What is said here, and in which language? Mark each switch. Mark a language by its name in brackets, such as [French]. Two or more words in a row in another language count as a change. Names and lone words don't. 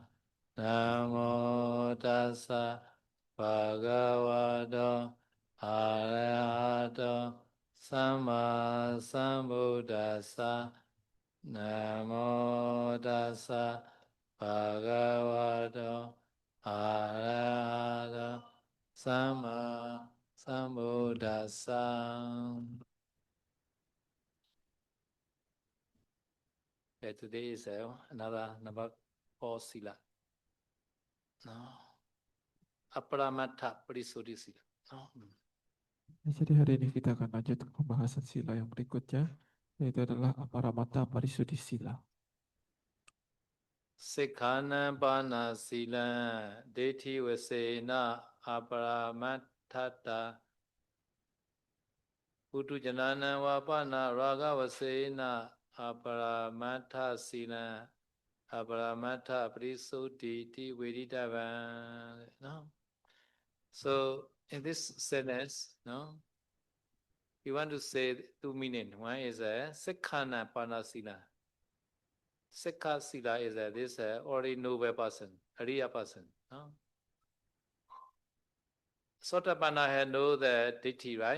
[Pali] Namo tassa bhagavato arahato samma sambuddhassa. Namo tassa bhagavato arahato samma sambuddhassa. [English] Okay, today is another number 4 sila. No. [Pali] Aparamattha parisuddhi sila. [English] No. [Indonesian] Jadi hari ini kita akan lanjut ke pembahasan sila yang berikutnya, yaitu adalah [Pali] Aparamattha Parisuddhi Sila. Sikhana bana sila dethi vasena aparamattha putu janana vapana raga vasena aparamattha sila aparamattha parisuddhi ti veditavan. [English] No. So in this sentence, no, you want to say two meaning. One is a [Pali] Sikhana Panasila. Sikha Sila [English] is this already noble person, Ariya person. No? Sotapanna had know the Ditti, right?